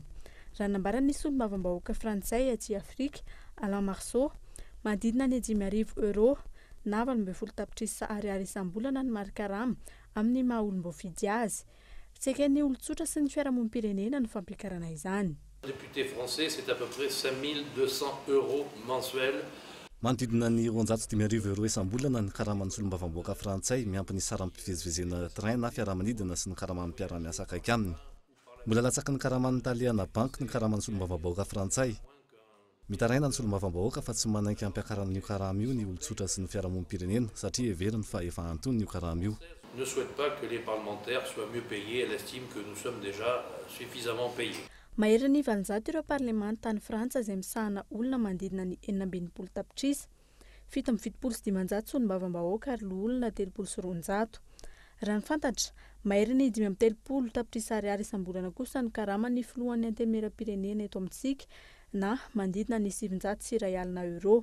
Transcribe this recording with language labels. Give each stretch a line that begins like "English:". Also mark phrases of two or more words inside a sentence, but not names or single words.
Malagasy: Raha nambaran'ny solombavambahoaka frantsay aty Afrika Alain Marceau manodidina ny 5,000 euro na 80 tapitrisa ariary isam-bolana ny mari-karama amin'ny maha olom-boafidy azy. Fitsaken'ny olon-tsotra sy ny fiarahamonim-pirenena ny fampiakarana izany.
French: Député français, c'est à peu près 5200 euros mensuels.
Malagasy: Manodidina ny 150 euro isam-bolana ny karaman'ny solombavamboaka frantsay miampy ny sara ampivezivezena train na fiaramanidina sy ny karaman'ny mpiara-miasa akaiky aminy. Mbola latsaky ny karaman'ny Taliana bank ny karaman'ny solombavamboaka frantsay. Mitaraina ny solombavambahoaka fa tsy manaiky ampiakaran'io karama io ny olon-tsotra sy ny fiarahamonim-pirenena satria heveriny fa efa antony io karama io.
French: Ne souhaite pas que les parlementaires soient mieux payés. Elle estime que nous sommes déjà suffisamment payés.
Malagasy: Maheriny 700 ireo parlemanta tany Frantsa izay misahana olona manodidina ny 420 tapitrisa, 770 solombavambahoaka ary olona 300. Raha ny fantatra, maheriny 530 tapitrisa ariary isam-bolana kosa ny karama ny filohan'ny anteny miram-pirenena eto amintsika na manodidina ny 700 euro.